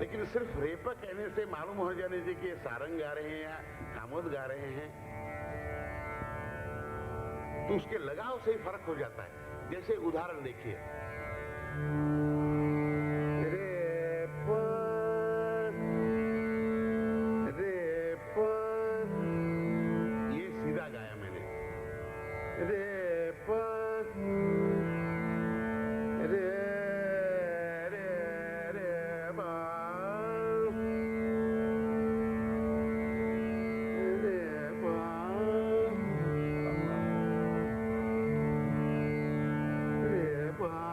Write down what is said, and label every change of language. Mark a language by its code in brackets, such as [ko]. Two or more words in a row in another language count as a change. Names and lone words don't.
[hi] लेकिन सिर्फ रेपा कहने से मालूम हो जाने से कि ये सारंग गा रहे हैं या कामोद गा रहे हैं, तो उसके लगाव से ही फर्क हो जाता है। जैसे उदाहरण देखिए, ये सीधा गाया मैंने, रे प रे रे रे बा रे बा रे बा।